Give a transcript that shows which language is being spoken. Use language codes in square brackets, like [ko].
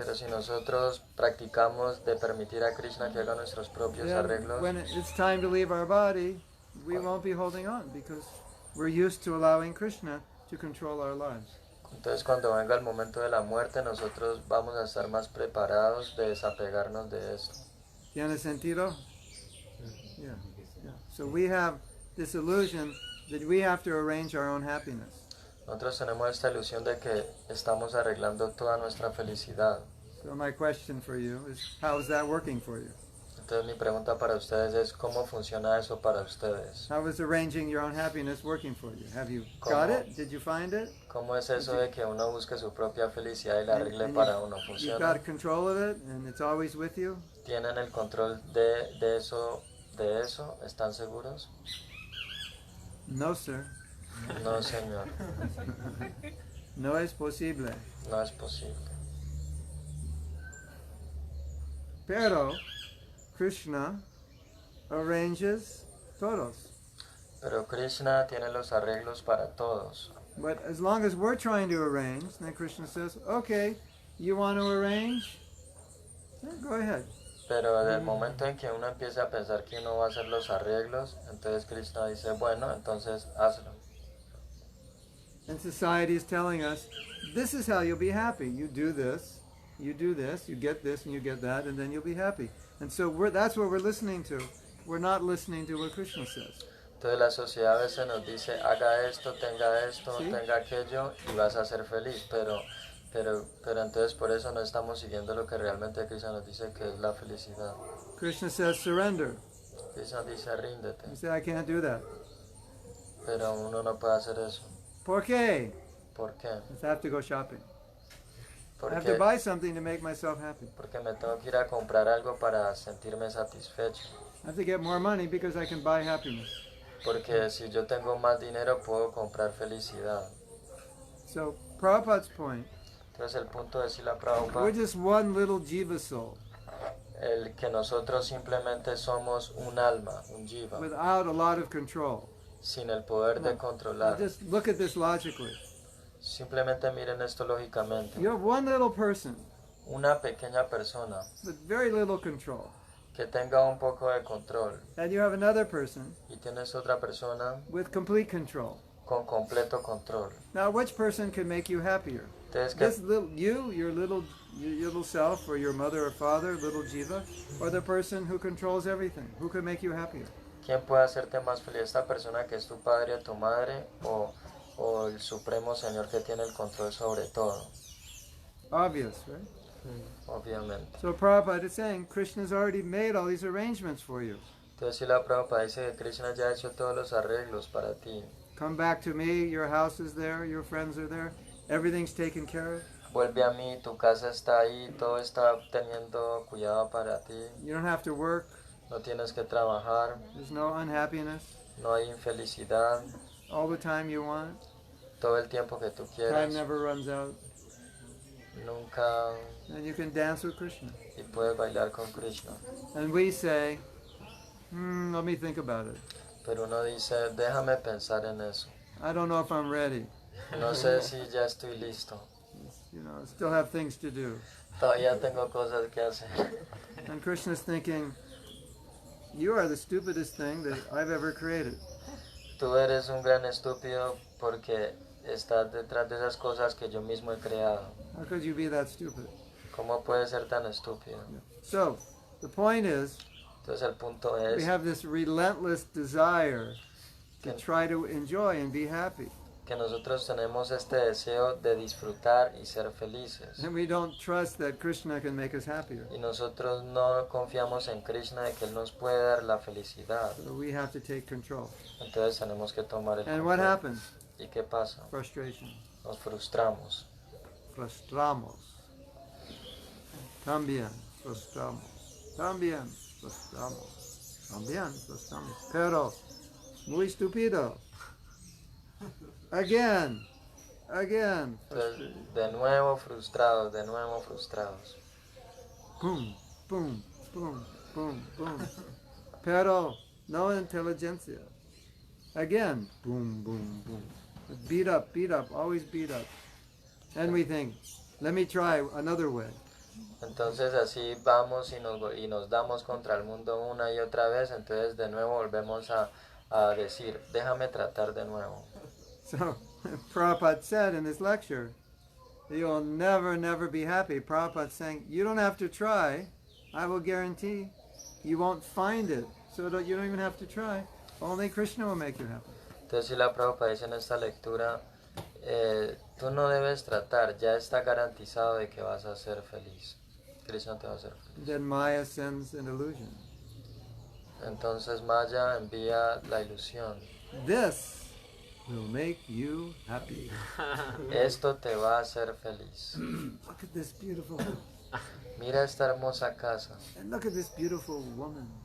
[es] Pero si nosotros practicamos de permitir a Krishna que haga nuestros propios [en] then [es] arreglos, [en] when it's time to leave our body, we won't be holding on because we're used to allowing Krishna to control our lives. [es] entonces cuando venga el momento de la muerte, nosotros vamos a estar más preparados de desapegarnos de esto. ¿Tiene sentido? [en] Yeah. Yeah. So we have this illusion that we have to arrange our own happiness. [es] Nosotros tenemos esta ilusión de que estamos arreglando toda nuestra felicidad. [en] So my question for you is, how is that working for you? [es] Entonces mi pregunta para ustedes es, ¿cómo funciona eso para ustedes? [en] How is arranging your own happiness working for you? Have you [es] ¿Cómo? [en] got it? Did you find it? [es] ¿Cómo es eso de que uno busque su propia felicidad y la arregle [en] And [es] para uno? [en] you've [es] ¿Funciona? [en] got control of it and it's always with you? [es] ¿Tienen el control de eso? ¿Están seguros? [en] No, sir. [es] No, Señor, No es posible. no es posible. Pero Krishna [en] arranges [es] todos. Pero Krishna tiene los arreglos para todos. [en] But as long as we're trying to arrange, then Krishna says, okay, you want to arrange? Yeah, go ahead. [es] Pero desde el momento en que uno empieza a pensar que uno va a hacer los arreglos, entonces Krishna dice, bueno, entonces hazlo. [en] And society is telling us, this is how you'll be happy. You do this, you get this, and you get that, and then you'll be happy. And so that's what we're listening to. We're not listening to what Krishna says. [es] Entonces la sociedad a veces nos dice, haga esto, Sí. tenga aquello y vas a ser feliz. Pero entonces por eso no estamos siguiendo lo que realmente Krishna nos dice que es la felicidad. [en] Krishna says, surrender. [es] Krishna dice, ríndete. [en] You say, I can't do that. [es] Pero uno no puede hacer eso. ¿Por qué? ¿Por qué? [en] I have to go shopping. I have [es] Porque, [en] to buy something to make myself happy. [es] porque me tengo que ir a comprar algo para sentirme satisfecho. [en] I have to get more money because I can buy happiness. [es] Porque si yo tengo más dinero puedo comprar felicidad. [en] So Prabhupada's point, [es] Entonces el punto de Srila [en] we're [es] Prabhupada [en] just one little jiva soul. [es] el que nosotros simplemente somos un alma, un jiva, [en] without a lot of control. [es] sin el poder de [en] Now, [es] controlar. [en] just look at this logically. [es] Simplemente miren esto lógicamente. [en] You have one little person [es] Una pequeña persona [en] with very little control, [es] que tenga un poco de control [en] and you have another person [es] y tienes otra persona [en] with complete control. [es] con completo control. [en] Now, which person can make you happier? [es] Entonces, [en] This little your little self, or your mother or father, little jiva, or the person who controls everything? Who can make you happier? [es] ¿quién puede hacerte más feliz? ¿Esta persona que es tu padre o tu madre o el Supremo Señor que tiene el control sobre todo? [en] Obvious, right? [es] Obviamente. [en] So Prabhupada is saying Krishna's already made all these arrangements for you. [es] Entonces, si la Prabhupada dice que Krishna ya ha hecho todos los arreglos para ti. [en] Come back to me, your house is there, your friends are there, everything's taken care of. [es] Vuelve a mí, tu casa está ahí, todo está teniendo cuidado para ti. [en] You don't have to work, [es] No tienes que trabajar, [en] there's no unhappiness, [es] no hay infelicidad, [en] all the time you want, [es] todo el tiempo que tú [en] time [es] quieras, [en] never runs out, [es] nunca, [en] and you can dance with Krishna. [es] y puedes bailar con Krishna. [en] And we say, let me think about it. [es] Pero uno dice, déjame pensar en eso. [en] I don't know if I'm ready. [es] No sé si ya estoy listo. [en] You know, still have things to do. [es] Todavía tengo cosas que hacer. [en] And Krishna's thinking, you are the stupidest thing that I've ever created. [es] Tú eres un gran estúpido porque estás detrás de esas cosas que yo mismo he creado. [en] How could you be that stupid? [es] ¿Cómo puedes ser tan estúpido? [en] So, the point is, [es] Entonces el punto [en] we [es] es [en] have this relentless desire to try to enjoy and be happy. [es] que nosotros tenemos este deseo de disfrutar y ser felices. [en] And we don't trust that Krishna can make us happier. [es] Y nosotros no confiamos en Krishna de que Él nos puede dar la felicidad. [en] So we have to take control. [es] Entonces tenemos que tomar el [en] And what [es] control. [en] happens? [es] ¿Y qué pasa? [en] Frustration. [es] Nos frustramos. Frustramos. También frustramos. También frustramos. También frustramos. Pero, muy estúpido. [en] Again. [es] Entonces, de nuevo frustrados, de nuevo frustrados. [en] Boom, boom, boom, boom, boom. [es] Pero, no inteligencia. [en] Again. [es] Boom, boom, boom. [en] Beat up, always beat up. And we think, let me try another way. [es] Entonces así vamos y nos damos contra el mundo una y otra vez, entonces de nuevo volvemos a decir, déjame tratar de nuevo. [en] So, Prabhupada said in his lecture, you'll never be happy. Prabhupada's saying, you don't have to try. I will guarantee you won't find it. So you don't even have to try. Only Krishna will make you happy. [es] Entonces si la Prabhupada dice en esta lectura, tú no debes tratar, ya está garantizado de que vas a ser feliz. Krishna te va a hacer feliz. [en] Then Maya sends an illusion. [es] Entonces Maya envía la ilusión. [en] This will make you happy. [es] Esto te va a hacer feliz. [en] Look at this beautiful, [es] Mira esta hermosa casa. [en] and look at this beautiful woman.